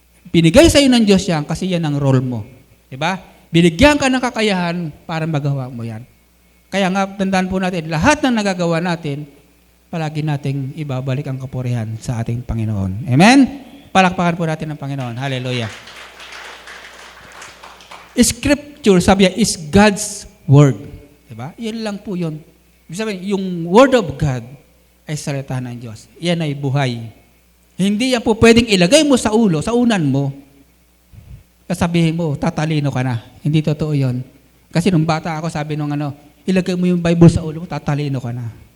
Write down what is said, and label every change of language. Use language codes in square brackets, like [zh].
[tl] Binigay sa'yo ng Diyos yan kasi yan ang role mo. Diba? Binigyan ka ng kakayahan para magawa mo yan. Kaya nga, tandaan po natin, lahat ng nagagawa natin, palagi nating ibabalik ang kapurihan sa ating Panginoon. Amen? Palakpakan po natin ang Panginoon. Hallelujah. [en] Scripture, [tl] sabi niya, [en] is God's Word. [tl] Diba? Yan lang po yun. Ibig sabihin, yung Word of God ay salita ng Diyos. Yan ay buhay. Hindi yan po pwedeng ilagay mo sa ulo, sa unan mo, sasabihin mo, tatalino ka na. Hindi totoo yun. Kasi nung bata ako, sabi nung ilagay mo yung Bible sa ulo mo, tatalino ka na.